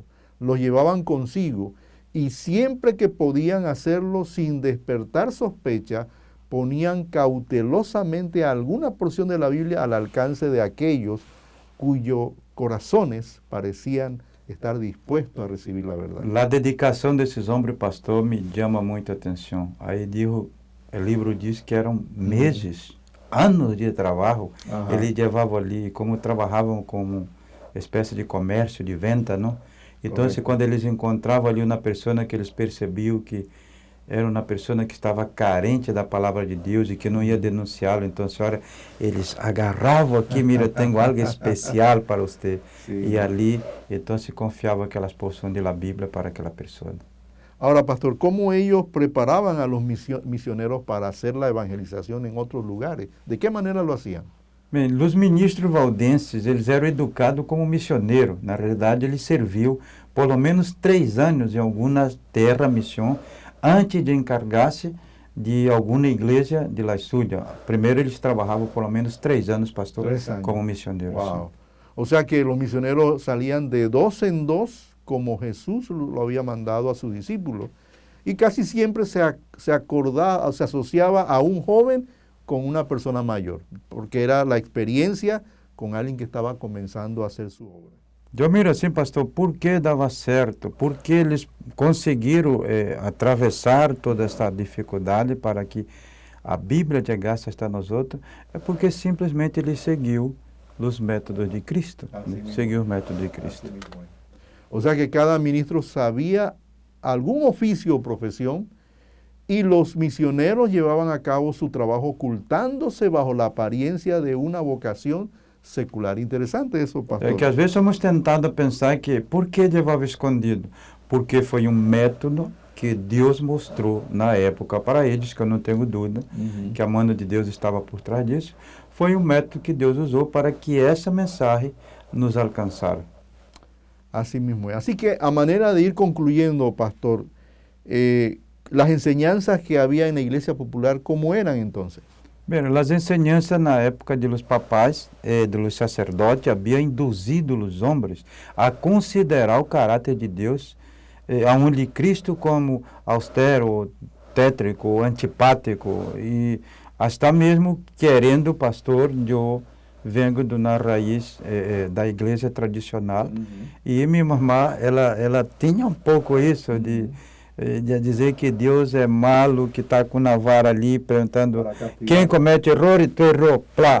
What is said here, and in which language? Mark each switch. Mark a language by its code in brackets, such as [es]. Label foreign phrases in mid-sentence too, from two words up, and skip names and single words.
[es] Los llevaban consigo y siempre que podían hacerlo sin despertar sospecha, ponían cautelosamente alguna porción de la Biblia al alcance de aquellos cuyos corazones parecían estar dispuestos a recibir la verdad. [pt] A dedicação desses homens, pastor, me chama muita atenção. Aí o livro diz que eram meses, anos de trabalho. Eles levavam ali, como trabalhavam como espécie de comércio, de venda, não? Então, quando eles encontravam ali uma pessoa que eles percebiam que era uma pessoa que estava carente da palavra de Deus e que não ia denunciá-lo, então, senhora, eles agarravam aqui, mira, tenho algo especial para você. Sim. E ali, então, se confiava aquelas porções da Bíblia para aquela pessoa. [es] Ahora, pastor, ¿cómo ellos preparaban a los misioneros para hacer la evangelización en otros lugares? ¿De qué manera lo hacían? [pt] Bem, os ministros valdenses, eles eram educados como missioneiros. Na realidade, ele serviu pelo menos 3 anos em alguma terra missão, antes de encargar-se de alguma igreja [es] de la [pt] Súria. Primeiro, eles trabalhavam pelo menos 3 anos, pastor, como missioneiros. Wow. [es] O sea que los misioneros salían de 2 en 2, como Jesús lo había mandado a sus discípulos. Y casi siempre se asociaba a un joven con una persona mayor, porque era la experiencia con alguien que estaba comenzando a hacer su obra. [pt] Eu miro assim, pastor, por que dava certo? Por que eles conseguiram atravessar toda essa dificuldade para que a Bíblia chegasse até nós outros, é porque simplesmente ele seguiu os métodos de Cristo, né? Seguiu os métodos de Cristo. [es] O sea que cada ministro sabía algún oficio o profesión y los misioneros llevaban a cabo su trabajo ocultándose bajo la apariencia de una vocación secular. Interesante eso, pastor. [pt] É que às vezes somos tentados a pensar que por que levava escondido? Porque foi um método que Deus mostrou na época para eles, que eu não tenho dúvida, que a mão de Deus estava por trás disso. Foi um método que Deus usou para que essa mensagem nos alcançara. [es] Así mismo es. Así que a manera de ir concluyendo, pastor, las enseñanzas que había en la iglesia popular, ¿cómo eran entonces? [pt] Bem, as enseñanças na época [es] de los [pt] papais, [es] de los sacerdotes, [pt] haviam induzido os homens a considerar o caráter de Deus, aonde Cristo como austero, tétrico, antipático, e até mesmo querendo, pastor, eu venho de uma raiz da igreja tradicional, e minha mamã, ela tinha um pouco isso de dizer que Deus é malo, que está com a vara ali, perguntando quem comete erro, tu errou, plá.